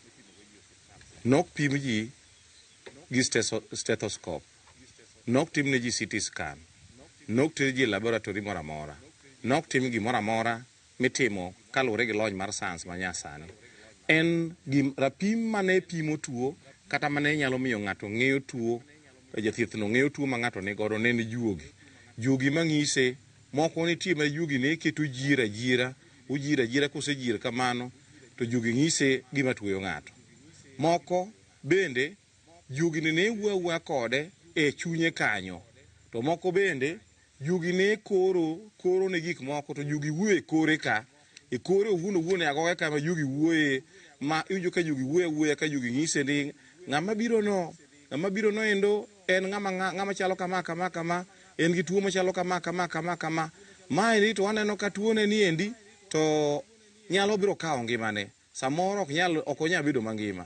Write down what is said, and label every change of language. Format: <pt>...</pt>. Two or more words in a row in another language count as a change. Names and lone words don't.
<luo>Nok pim ji gi stethoscope, nok tim ne ji</luo> <en>CT scan,</en> <luo>nok ter ji laboratory moro amora, nok tim gimoro amora mitimo kaluwore gi lony mar science manyasani. En rapim mane pimo tuo kata mane nyalo miyo ng'ato ng'eyo tuo, jathiethno ng'eyo tuo ma ng'ato nigodo ne en juogi mang'ise. Moko nitie ma juogi ne keto ujira ajira kosejir kamano to juogi ng'ise gima tuoyo ng'ato. Moko bende juogi ne wuoyo kode e chunye kanyo, to moko bende juogi ne koro ne gik moko to juogi wuoyo e kore ka, e kore owuon agoge kama juogi wuoye, ma iwinjo ka juogi wuoya ka juogi ng'ise ni ng'ama biro no endo en ng'ama chalo kama en gi tuo machalo kama mae to waneno ka tuo ne ni endi to nyalo biro kawo ngimane, samoro ok onyal bedo mangima.</luo>